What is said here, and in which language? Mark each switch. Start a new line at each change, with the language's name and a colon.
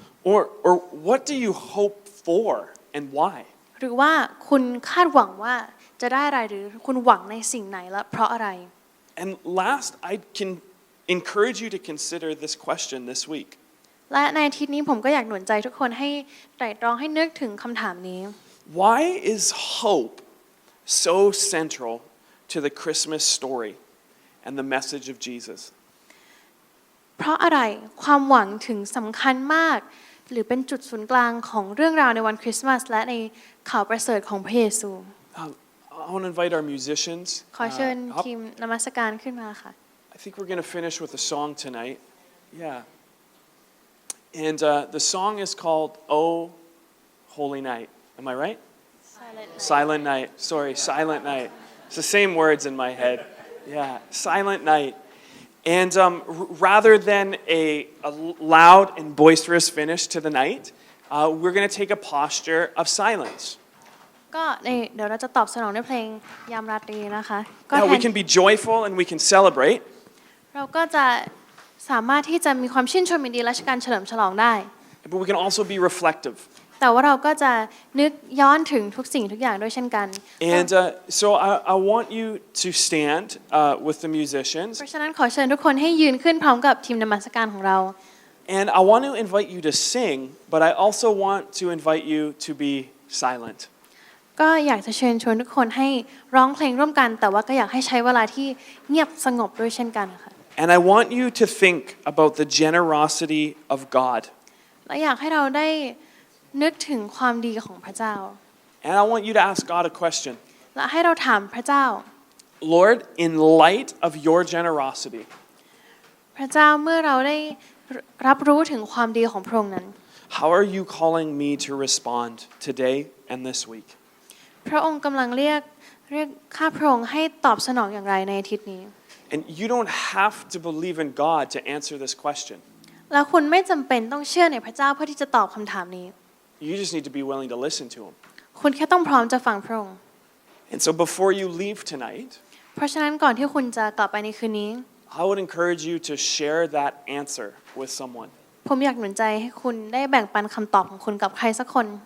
English: Or what do you hope for and why?
Thai: หรือว่าคุณคาดหวังว่าจะได้อะไรหรือคุณหวังในสิ่งไหนและเพราะอะไร
English: And last, I can encourage you to consider this question this week.
Thai: และในอาทิตย์นี้ผมก็อยากหนุนใจทุกคนให้ไตร่ตรองให้นึกถึงคำถามนี้
English: Why is hope so central to the Christmas story and the message of Jesus?
Thai: เพราะอะไรความหวังถึงสำคัญมากหรือเป็นจุดศูนย์กลางของเรื่องราวในวันคริสต์มาสและในข่าวประเสริฐของพระเยซู
English: I want to invite our musicians.
Thai: ขอเชิญทีมนมัสการขึ้นมาค่ะ
English: I think we're going to finish with a song tonight. Yeah. And the song is called Oh Holy Night. Am I right? Silent Night. Sorry, Silent Night. It's the same words in my head. Yeah, Silent Night. And rather than a loud and boisterous finish to the night, we're going to take a posture of silence.
Thai: ก็เดี๋ยวเราจะตอบสนองด้วยเพลงยามราตรีนะคะก็
English: Now we can be joyful and we can celebrate.
Thai: เราก็จะสามารถที่จะมีความชื่นชมยินดีและการเฉลิมฉลองได้
English: But we can also be reflective.
Thai: แต่ว่าเราก็จะนึกย้อนถึงทุกสิ่งทุกอย่างด้วยเช่นกัน
English: And so I want you to stand with the musicians.
Thai: เพราะฉะนั้นขอเชิญทุกคนให้ยืนขึ้นพร้อมกับทีมนมัสการของเรา
English: And I want to invite you to sing, but I also want to invite you to be silent.
Thai: ก็อยากจะเชิญชวนทุกคนให้ร้องเพลงร่วมกันแต่ว่าก็อยากให้ใช้เวลาที่เงียบสงบด้วยเช่นกันค่ะ
English: And I want you to think about the generosity of God.
Thai: และอยากให้เราได้นึกถึงความดีของพระเจ้า
English: And I want you to ask God a question.
Thai: และให้เราถามพระเจ้า
English: Lord, in light of your generosity,
Thai: พระเจ้าเมื่อเราได้รับรู้ถึงความดีของพระองค์นั้น
English: how are you calling me to respond today and this week?
Thai: พระองค์กำลังเรียกข้าพระองค์ให้ตอบสนองอย่างไรในอาทิตย์นี้
English: And you don't have to believe in God to answer this question.
Thai: แล้วคุณไม่จำเป็นต้องเชื่อในพระเจ้าเพื่อที่จะตอบคำถามนี้
English: You just need to be willing to listen to him.
Thai: คุณแค่ต้องพร้อมจะฟังพระองค์
English: And so before you leave tonight,
Thai: เพราะฉะนั้นก่อนที่คุณจะกลับไปในคืนนี้
English: I would encourage you to share that answer with someone.
Thai: ผมอยากหนุนใจให้คุณได้แบ่งปันคำตอบของคุณกับใครสักคน